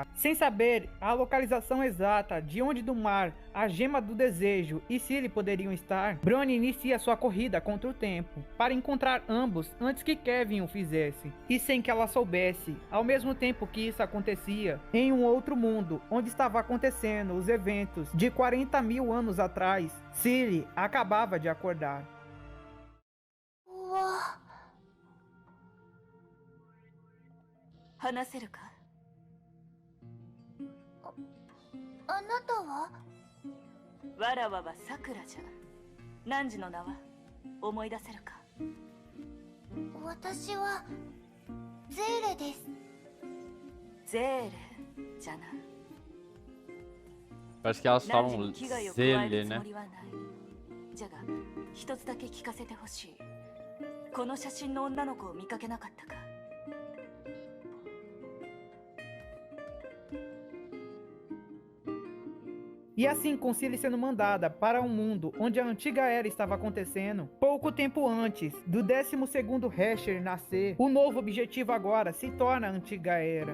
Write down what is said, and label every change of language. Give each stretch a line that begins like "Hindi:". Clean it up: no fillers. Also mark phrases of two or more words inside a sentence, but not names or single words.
Portuguese: Sem saber a localização exata de onde do mar a Gema do Desejo e Ciri poderiam estar, Bronya inicia sua corrida contra o tempo, para encontrar ambos antes que Kevin o fizesse, e sem que ela soubesse, ao mesmo tempo que isso acontecia, em um outro mundo, onde estava acontecendo os eventos de 40 mil anos atrás, Ciri acabava de acordar.
Japanese: 話せるか？あなたはわらわはさくらじゃ。汝の名は思い出せるか？私はゼーレです。ゼーレじゃな。
Portuguese: Parece que elas
Japanese: 汝
Portuguese: falam
Japanese: に危害を加え Zele, るつ
Portuguese: né?
Japanese: もりはない。じゃが一つだけ聞かせてほしい。この写真の女の子を見かけなかったか？
Portuguese: E assim, com Cilly sendo mandada para um mundo onde a antiga era estava acontecendo, pouco tempo antes do 12º Hasher nascer, o novo objetivo agora se torna a antiga era.